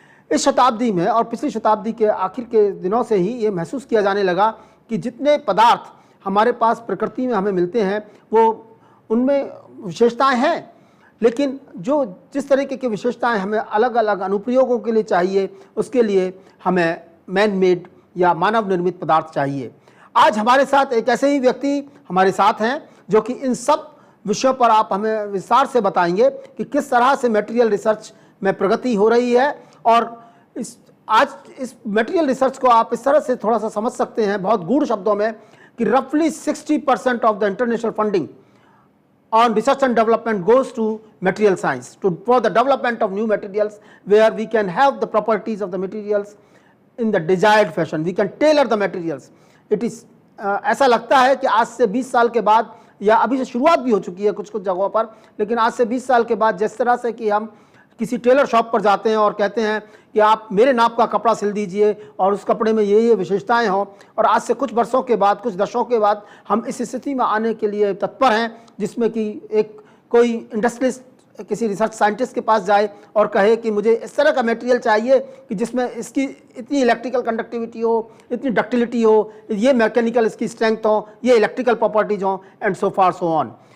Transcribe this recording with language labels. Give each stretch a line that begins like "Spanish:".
Hindi: इस शताब्दी में और पिछली शताब्दी के आखिर के दिनों से ही ये महसूस किया जाने लगा कि जितने पदार्थ हमारे पास प्रकृति में हमें मिलते हैं वो उनमें विशेषताएं हैं, लेकिन जिस तरीके की विशेषताएं हमें अलग अलग अनुप्रयोगों के लिए चाहिए, उसके लिए हमें मैन मेड या मानव निर्मित पदार्थ चाहिए। आज हमारे साथ एक ऐसे ही व्यक्ति हमारे साथ हैं जो कि इन सब विषयों पर आप हमें विस्तार से बताएंगे कि किस तरह से मटेरियल रिसर्च में प्रगति हो रही है और इस आज इस मटेरियल रिसर्च को आप इस तरह से थोड़ा सा समझ सकते हैं बहुत गूढ़ शब्दों में कि
English: रफली 60% of the international funding on research and development goes to material science for the development of new materials where we can have the properties of the materials in the desired fashion. We can tailor the materials. It is
Hindi: ऐसा लगता है कि आज से 20 साल के बाद या अभी से शुरुआत भी हो चुकी है कुछ कुछ जगहों पर, लेकिन आज से 20 साल के बाद जिस तरह से कि हम किसी टेलर शॉप पर जाते हैं और कहते हैं कि आप मेरे नाप का कपड़ा सिल दीजिए और उस कपड़े में ये विशेषताएं हों, और आज से कुछ वर्षों के बाद कुछ दशकों के बाद हम इस स्थिति में आने के लिए तत्पर हैं जिसमें कि एक कोई इंडस्ट्रियलिस्ट किसी रिसर्च साइंटिस्ट के पास जाए और कहे कि मुझे इस तरह का मटेरियल चाहिए कि जिसमें इसकी इतनी इलेक्ट्रिकल कंडक्टिविटी हो, इतनी डक्टिलिटी हो, ये मैकेनिकल इसकी स्ट्रेंथ हो, ये इलेक्ट्रिकल प्रॉपर्टीज हों
English: And so far so on.